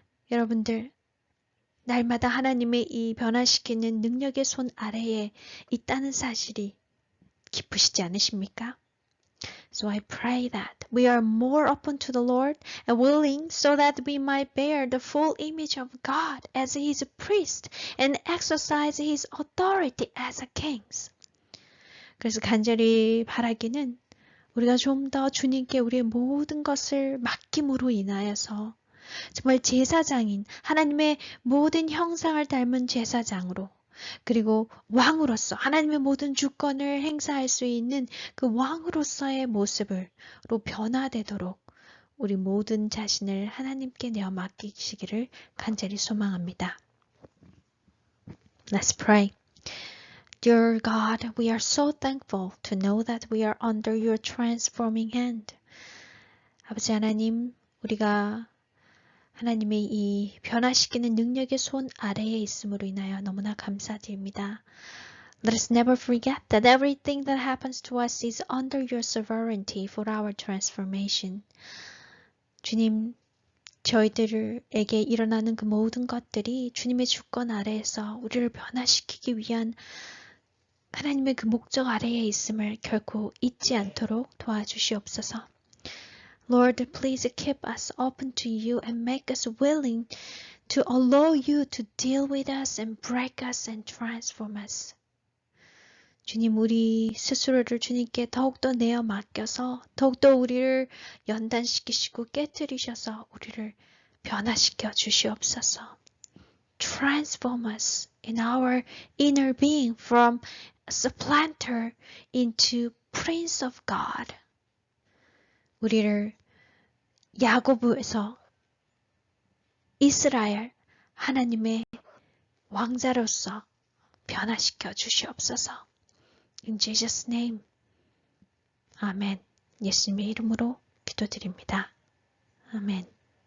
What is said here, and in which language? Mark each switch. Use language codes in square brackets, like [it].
[ko] 여러분들 날마다 하나님의 이 변화시키는 능력의 손 아래에 있다는 사실이 기쁘시지 않으십니까? [en] So I pray that we are more open to the Lord and willing so that we might bear the full image of God as His priest and exercise His authority as a king. [ko] 그래서 간절히 바라기는 우리가 좀 더 주님께 우리의 모든 것을 맡김으로 인하여서 정말 제사장인 하나님의 모든 형상을 닮은 제사장으로 그리고 왕으로서 하나님의 모든 주권을 행사할 수 있는 그 왕으로서의 모습으로 변화되도록 우리 모든 자신을 하나님께 내어 맡기시기를 간절히 소망합니다. [en] Let's pray. Dear God, we are so thankful to know that we are under your transforming hand. [ko] 아버지 하나님, 우리가 하나님의 이 변화시키는 능력의 손 아래에 있음으로 인하여 너무나 감사드립니다. [en] Let us never forget that everything that happens to us is under your sovereignty for our transformation. [ko] 주님, 저희들에게 일어나는 그 모든 것들이 주님의 주권 아래에서 우리를 변화시키기 위한 하나님의 그 목적 아래에 있음을 결코 잊지 않도록 도와주시옵소서. [en] Lord, please keep us open to you and make us willing to allow you to deal with us and break us and transform us. [ko] 주님, 우리 스스로를 주님께 더욱더 내어 맡겨서 더욱더 우리를 연단시키시고 깨뜨리셔서 우리를 변화시켜 주시옵소서. [en] transform us in our inner being from a supplanter into Prince of God. [ko] 우리를 야고보에서 이스라엘 하나님의 왕자로서 변화시켜 주시옵소서. [en] In Jesus' name. [ko] 아멘. 예수님의 이름으로 기도드립니다. 아멘.